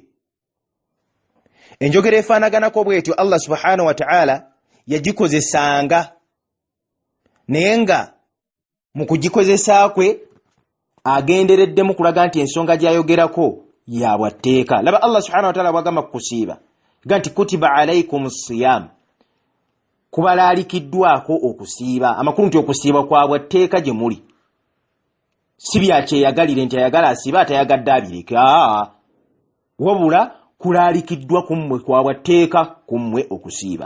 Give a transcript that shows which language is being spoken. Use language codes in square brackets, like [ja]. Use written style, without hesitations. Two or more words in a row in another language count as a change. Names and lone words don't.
[lg] Enjogera efaanaganako bw'etyo [ar] الله سبحانه وتعالى [lg] yagikozesanga, naye nga mu kugikozesa kwe agendereddemu kulaga nti ensonga gy'ayogerako ya bwatteeka. Laba [ar] الله سبحانه وتعالى [lg] bw'agamba ku kusiiba ga nti [ar] كتب عليكم الصيام, [lg] kubalalikiddwako okusiiba. Amakulu nti okusiiba kwa bwatteeka gye muli, si bya kyeyagalire nti ayagala asiiba atayagadde abireke. Wabula kulalikiddwa ku mmwe, kwa bwatteeka ku mmwe okusiiba.